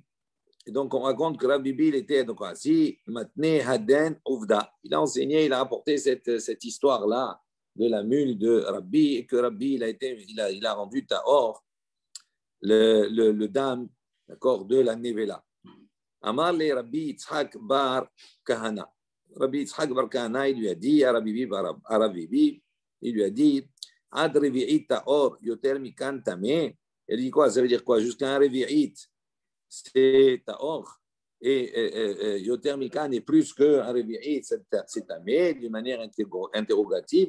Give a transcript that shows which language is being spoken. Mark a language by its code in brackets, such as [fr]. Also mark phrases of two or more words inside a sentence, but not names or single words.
[fr] Et donc, on raconte que Rabbi Bi, il était donc assis, [arc] מתני הדין עובדא. [fr] Il a enseigné, il a rapporté cette histoire-là de la mule de Rabbi, et que Rabbi, il a rendu Tahor, le dame, d'accord, de la Nevela. [arc] אמר ליה Rabbi Yitzhak bar Kahana. [fr] Rabbi Yitzhak bar Kahana, il lui a dit à Rabbi Bi, il lui a dit, [he] עד רביעית טהור יותר מכאן טמא. [fr] Il dit quoi? Ça veut dire quoi? Jusqu'à un Revi'it, c'est Tahor. Et [he] יותר מכאן [fr] est plus qu'un Revi'it, c'est Tameh, d'une manière interrogative.